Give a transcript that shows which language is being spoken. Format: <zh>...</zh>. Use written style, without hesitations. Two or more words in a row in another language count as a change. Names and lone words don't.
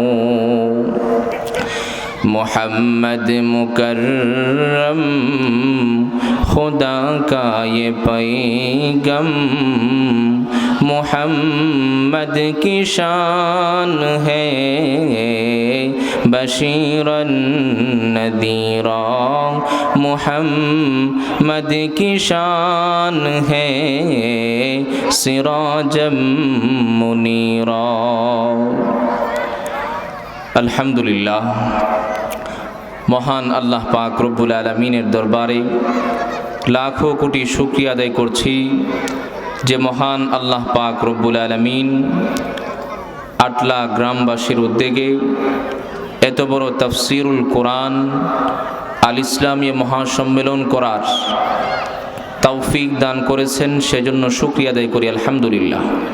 <ur>محمد مکرم خدا کا یہ پیغام، محمد کی شان ہے</ur> <ar>بشیرا نذیرا،</ar> <ur>محمد کی شان ہے</ur> <ar>سراجا منیرا۔</ar> <bn>আলহামদুলিল্লাহ, মহান আল্লাহ পাক রব্বুল আলামিনের দরবারে লাখো কোটি শুকরিয়া আদায় করছি যে মহান আল্লাহ পাক</bn> <ar>رب العالمين</ar> <bn>আটলা গ্রামবাসীর উদ্যোগে এত বড় তাফসিরুল কোরআন আল ইসলামী মহাসম্মেলন করার তৌফিক দান করেছেন, সেজন্য শুকরিয়া আদায় করি আলহামদুলিল্লাহ।</bn>